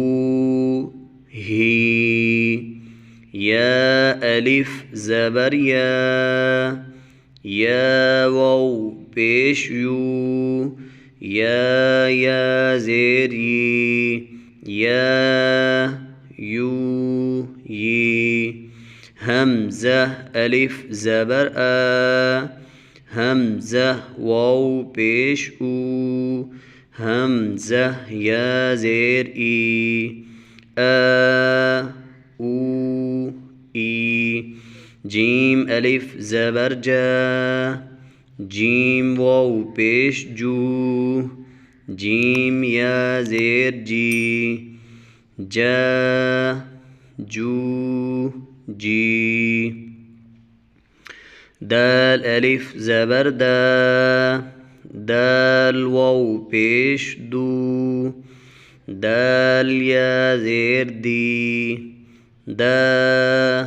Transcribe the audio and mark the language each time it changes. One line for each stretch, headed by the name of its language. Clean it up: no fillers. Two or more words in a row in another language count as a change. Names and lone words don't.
Urdu: ہی، یا الف زبر یا، یا واو پیش یو، یا زیر ی، یا یو یی حمزہ الف زبر آ حمزہ واو پیش او حمزہ یا زیر ای او ای جیم الف زبر جا جیم واو پیش جو جیم یا زیر جی جا جو جی دال الف زبر دا دال واو پیش دو دال یا زیر دی دا